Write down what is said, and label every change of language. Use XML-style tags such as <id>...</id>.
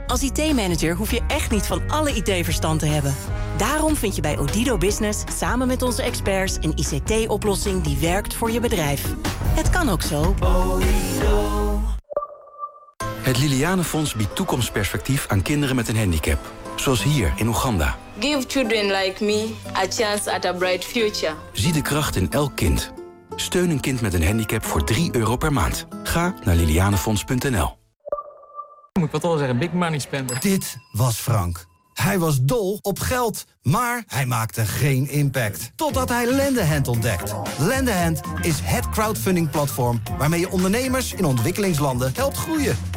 <nl>Als IT-manager hoef je echt niet van alle IT-verstand te hebben. Daarom vind je bij Odido Business samen met onze experts... een ICT-oplossing die werkt voor je bedrijf. Het kan ook zo. Odido. Het Liliane Fonds biedt toekomstperspectief aan kinderen met een handicap. Zoals hier in Oeganda.</nl> <en>Give children like me a chance at a bright future.</en> <nl>Zie de kracht in elk kind. Steun een kind met een handicap voor €3 per maand. Ga naar lilianefonds.nl. Moet ik wat al zeggen,</nl> <en>big money spender.</en> <nl>Dit was Frank. Hij was dol op geld, maar hij maakte geen impact. Totdat hij Lendehand ontdekt. Lendehand is het crowdfunding platform waarmee je ondernemers in ontwikkelingslanden helpt groeien.</nl>